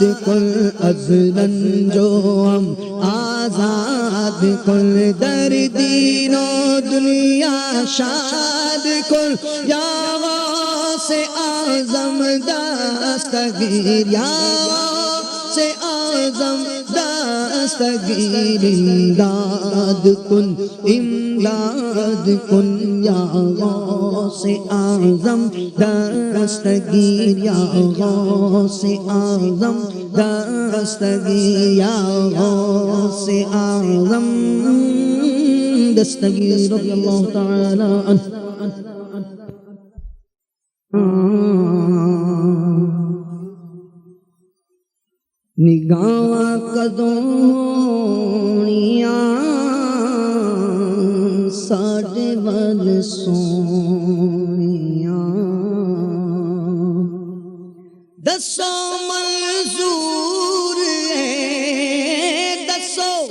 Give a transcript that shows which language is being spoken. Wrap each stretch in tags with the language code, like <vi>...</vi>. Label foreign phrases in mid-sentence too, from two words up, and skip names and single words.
<fa>کن از رنج و غم آزاد کن در دین و دنیا شاد کن یا غوث اعظم دستگیر یا غوث اعظم دستگیر امداد کن امداد کن یا غوث اعظم دستگیر یا غوث اعظم دستگیر یا غوث اعظم دستگیر</fa> <ar>رضی اللہ تعالی عنہ</ar> <fa>نگاہ</fa> <pa>کدوڑیاں ساڈے ول سونیاں دسو منظور ہے دسو</pa>